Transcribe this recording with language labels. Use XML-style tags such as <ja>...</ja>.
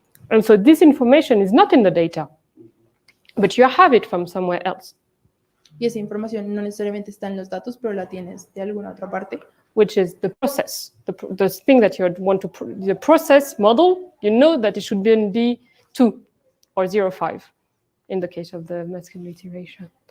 <en>And so this information is not in the data, but you have it from somewhere else.</en> <es>Y esa información no necesariamente está en los datos, pero la tienes de alguna otra parte.</es> <en>Which is the process, the thing that you want to, the process model, you know that it should be 2 or 0.5 in the case of the masculinity ratio.</en>